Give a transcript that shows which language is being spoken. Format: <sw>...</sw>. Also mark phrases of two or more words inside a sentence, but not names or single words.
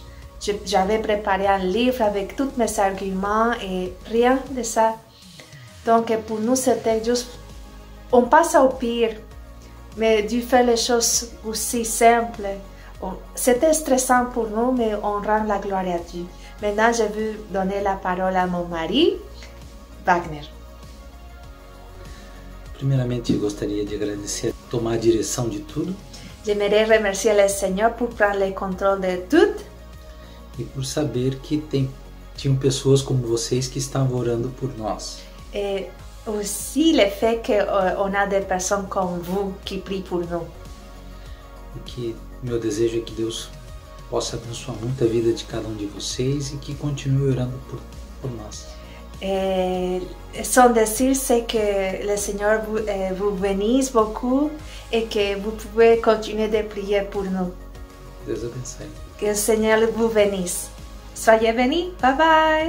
<fr>J'avais préparé un livre avec tous mes arguments et rien de ça. Donc pour nous c'était juste, on passe au pire, mais Dieu fait les choses aussi simples. C'était stressant pour nous, mais on rend la gloire à Dieu. Maintenant, je veux donner la parole à mon mari, Wagner.</fr> <pt>Primeiramente, eu gostaria de agradecer tomar a direção de tudo.</pt> <fr>J'aimerais remercier le Seigneur pour prendre le contrôle de tout.</fr> <pt>E por saber que tinham pessoas como vocês que estavam orando por nós.</pt> <fr>Et aussi le fait qu'on a des personnes comme vous qui prient pour nous.</fr> <pt>E que meu desejo é que Deus possa abençoar muito a vida de cada de vocês e que continue orando por nós.</pt> <fr>Sans dire, c'est que le Seigneur vous bénisse beaucoup et que vous pouvez continuer de prier pour nous.</fr> <pt>Deus abençoe.</pt> <fr>Que le Seigneur vous bénisse. Soyez bénis. Bye bye.</fr>